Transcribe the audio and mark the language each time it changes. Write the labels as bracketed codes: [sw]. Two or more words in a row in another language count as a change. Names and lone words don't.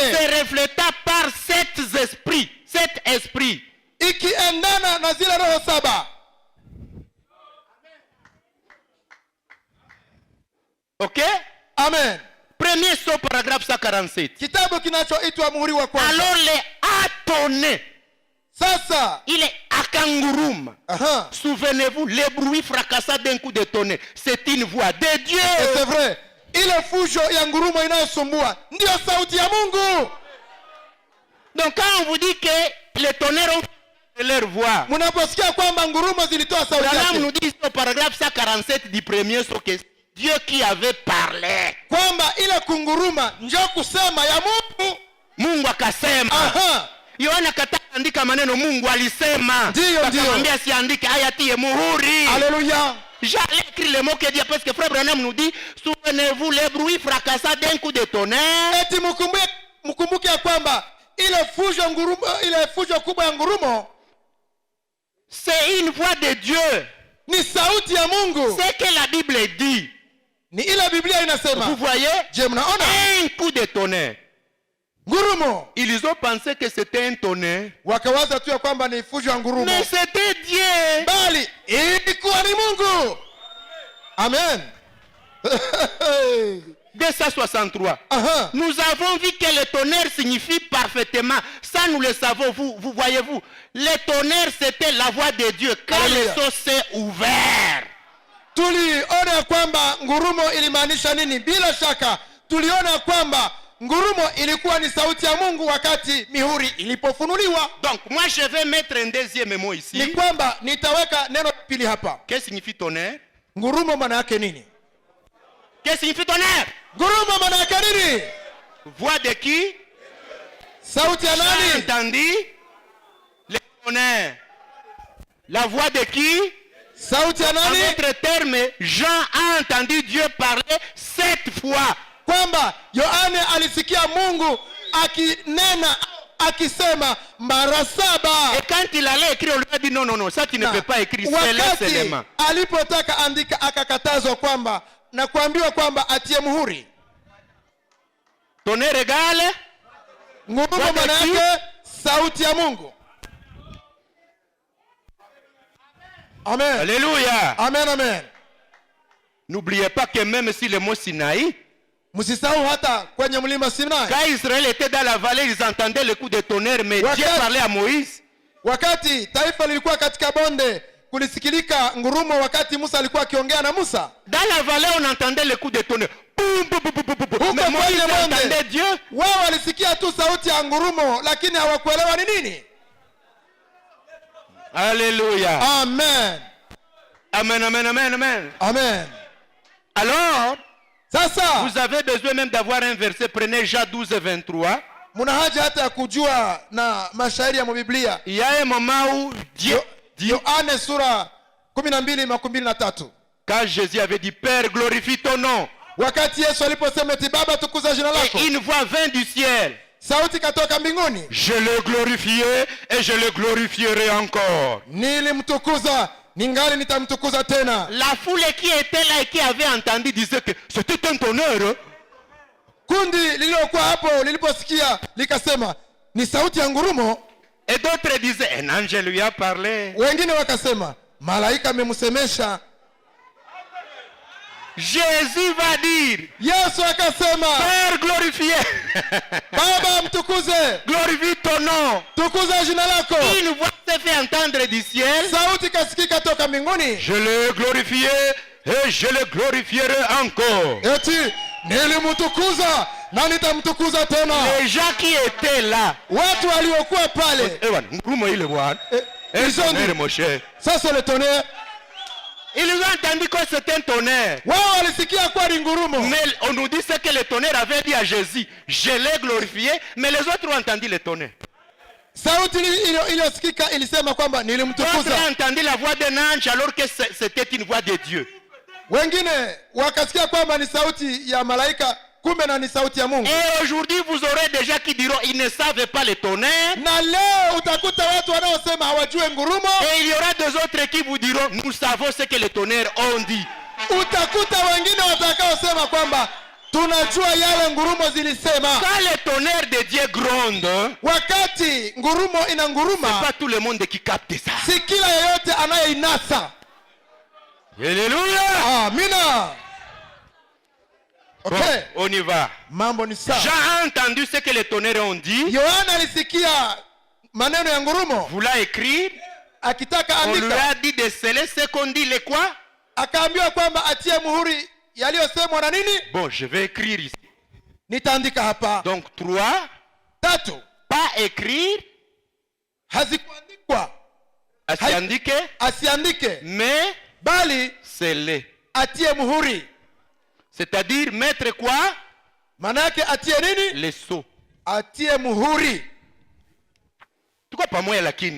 [fr] Se refléta par 7 esprits. 7 esprits. [sw] Ikiendana na zile roho 7. OK? Amen. [fr] Premier saut, paragraphe 147. [sw] Kitabu kinachoitwa muhuri wa kwanza. [fr] Alors les atonnés. [sw] Sasa [fr] il est akanguruma. Souvenez-vous, les bruits fracassants d'un coup de tonnerre, c'est une voix de Dieu. Et c'est vrai. [sw] Ile fujo ya ngurumo inayosumbua ndio sauti ya Mungu. [fr] Donc quand on vous dit que les tonnerres ont leur voix, [sw] mnaposikia kwamba ngurumo zilitoa sauti yake, [fr] Branham nous dit au paragraphe 147 du premier saut que Dieu qui avait parlé. [sw] Kwamba ile kunguruma njoo kusema ya Mungu. Mungu akasema. Yohana kataandika maneno Mungu alisema. Akamwambia siandike haya tie muhuri. [fr] Alléluia. J'allais écrire les mots que Dieu parce que frère Branham nous dit souvenez-vous les bruits fracassants d'un coup de tonnerre. [sw] Eti mkumbuke kwamba ile fujo kubwa ya ngurumo [fr] c'est une voix de Dieu. [sw] Ni sauti ya Mungu. [fr] C'est que la Bible dit. [sw] Ni ile Biblia inasema. [fr] Vous voyez? [sw] Je mnaona? [fr] Un coup de tonnerre. [sw] Ngurumo. [fr] Ils ont pensé que c'était un tonnerre. [sw] Wakawaza tu kwamba ni fujo ya ngurumo. [fr] Mais c'était Dieu. [sw] Bali ilikuwa ni Mungu. Amen. 263. [fr] Nous avons vu que le tonnerre signifie parfaitement. Ça nous le savons. Vous voyez-vous. Le tonnerre c'était la voix de Dieu. Quand le sceau s'est ouvert. [sw] tuliona kwamba ngurumo ilimaanisha nini. Bila shaka tuliona kwamba ngurumo ilikuwa ni sauti ya Mungu wakati mihuri ilipofunuliwa. [fr] Donc moi je vais mettre un deuxième mot ici. [sw] Ni kwamba nitaweka neno pili hapa. [fr] Qu'est-ce signifie tonnerre? [sw] Ngurumo maana yake nini? [fr] Qu'est-ce signifie tonnerre? [sw] Ngurumo maana yake nini? [fr] Voix de qui? [sw] Sauti ya nani? [fr] J'ai entendu le tonnerre. La voix de qui? [sw] Sauti ya [fr] En [sw] nani? [fr] d'autres termes, Jean a entendu Dieu parler 7 fois. [sw] Kwamba Yohane alisikia Mungu akinena akisema mara 7. [fr] Et quand il allait écrire, on lui a dit non, ça tu ne peux pas écrire, c'est seulement. [sw] Alipotaka andika akakatazwa kwamba na kuambiwa kwamba atie muhuri. [fr] Tonnerre égale [sw] Ngurumo maana yake sauti ya Mungu. Amen. Alléluia. Amen, amen. [fr] N'oubliez pas que même si le mot Sinaï, [sw] msisahau hata kwenye mlima Sinai, [fr] quand Israël était dans la vallée, ils entendaient le coup de tonnerre, mais Dieu parlait à Moïse. [sw] Wakati taifa lilikuwa katika bonde, kulisikilika ngurumo wakati Musa alikuwa akiongea na Musa. [fr] Dans la vallée, on entendait le coup de tonnerre. Mais Moïse entendait Dieu. [sw] Wao walisikia tu sauti ya ngurumo, lakini hawakuelewa ni nini. Alléluia. Amen. Amen, amen, amen, amen. Amen. [fr] Alors, [sw] sasa [fr] vous avez besoin même d'avoir un verset. Prenez Jean 12 et 23. [sw] Muna haja hata ya kujua na mashairi ya Biblia. [fr] Il y a un moment où Dieu, [sw] Yohane sura 12:23. [fr] Quand Jésus avait dit Père, glorifie ton nom. [sw] Wakati Yesu aliposema eti Baba tukuza jina lako. [fr] Et une voix vint du ciel. [sw] Sauti katoka mbinguni. [fr] Je le glorifiais et je le glorifierai encore. [sw] Nilimtukuza, ningali nitamtukuza tena. [fr] La foule qui était là et qui avait entendu disait que c'était un tonnerre. [sw] Kundi lililokuwa hapo liliposikia likasema ni sauti ya ngurumo. [fr] Et d'autres disaient un ange lui a parlé. [sw] Wengine wakasema malaika amemsemesha. [fr] Jésus va dire, [sw] Yesu akasema, [fr] Père glorifié. [sw] Baba mtukuze. [fr] Glorifie ton nom. [sw] Tukuza jina lako. [fr] Une voix s'est fait entendre du ciel. [sw] Sauti kasikika toka mbinguni. [fr] Je le glorifiais et je le glorifierai encore. [sw] Eti nilimtukuza na nitamtukuza tena. [fr] Les gens qui étaient là, [sw] watu waliokuwa pale, ngurumo ile bwana, [fr] ça c'est le tonnerre. Ils ont entendu que c'était un tonnerre. [sw] Wao walisikia kwa ni ngurumo. [fr] Mais on nous dit ce que le tonnerre avait dit à Jésus. Je l'ai glorifié, mais les autres ont entendu le tonnerre. [sw] Sauti iliyosikika ilisema kwamba nilimtukuza. [fr] D'autres ont entendu la voix d'un ange alors que c'était une voix de Dieu. [sw] Wengine wakasikia kwamba ni sauti ya malaika, kumbe na ni sauti ya Mungu. [fr] Et aujourd'hui vous aurez des gens qui diront ils ne savent pas le tonnerre. [sw] Na leo utakuta watu wanaosema hawajui ngurumo. [fr] Et il y aura des autres qui vous diront nous savons ce que le tonnerre ont dit. [sw] Utakuta wengine watakaosema kwamba tunajua yale ngurumo zilisema. [fr] Quand le tonnerre de Dieu gronde, [sw] wakati ngurumo inanguruma, [fr] c'est pas tout le monde qui capte ça. [sw] Si kila yeyote anayeinasa. Alléluia. Amina. Okay. [fr] Bon, on y va. [sw] Mambo ni sawa. [fr] Jean a entendu ce que les tonnerres ont dit. [sw] Yohana alisikia maneno ya ngurumo. [fr] Voula écrire. [sw] Akitaka andika. [fr] On lui a dit de sceller ce qu'on dit les quoi? [sw] Akaambiwa kwamba atie muhuri yaliyosemwa na nini? [fr] Bon, je vais écrire ici. [sw] Nitaandika hapa. [fr] Donc 3. [sw] Tatu. [fr] Pas écrire. [sw] Hazikuandikwa. Asiandike. Asiandike. [fr] Mais [sw] bali [fr] sceller. [sw] Atie muhuri. [fr] C'est-à-dire mettre quoi? [sw] Manake atie nini? [fr] Les sceaux. [sw] Atie muhuri. Tuko pamoja lakini.